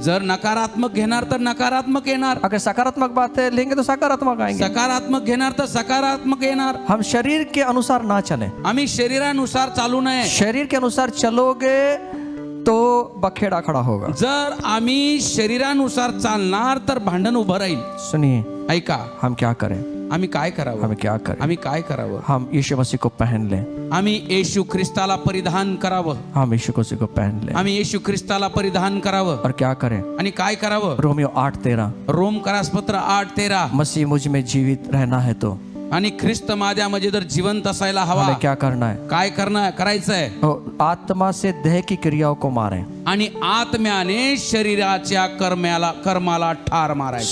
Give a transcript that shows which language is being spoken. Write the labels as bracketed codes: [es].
[mr] जर नकारात्मक घेणार तर नकारात्मक येणार. [hi] अगर सकारात्मक बातें लेंगे तो सकारात्मक आएंगे. [mr] सकारात्मक घेणार तर सकारात्मक येणार. [hi] हम शरीर के अनुसार ना चले. [mr] आम्ही शरीरानुसार चालू नये. [hi] शरीर के अनुसार चलोगे तो बखेड़ा खड़ा होगा. [mr] जर आम्ही शरीरानुसार चालणार तर भांडण उभं राहील. [hi] सुनिए, [mr] ऐका, [hi] हम क्या करें, [mr] आम्ही काय करावं, [hi] हमें क्या करें. [mr] आम्ही काय करावं. [hi] हम यीशु मसीह को पहन लें. [mr] आम्ही येशू ख्रिस्ताला परिधान करावं. [hi] हम यीशु मसीह को पहन लें. [mr] आम्ही येशू ख्रिस्ताला परिधान करावं. [hi] और क्या करें. [mr] आणि काय करावं. [hi] रोमियो 8:13, [mr] Rome करासपत्र 8:13. [hi] मसीह मुझ में जीवित रहना है तो [mr] आणि ख्रिस्त माझ्यामध्ये जर जिवंत असायला हवा, [hi] हमें क्या करना है. [mr] काय करायचंय. [hi] आत्मा से देह की क्रियाओं को मारें. [mr] आणि आत्म्याने शरीराच्या कर्माला ठार मारायचं.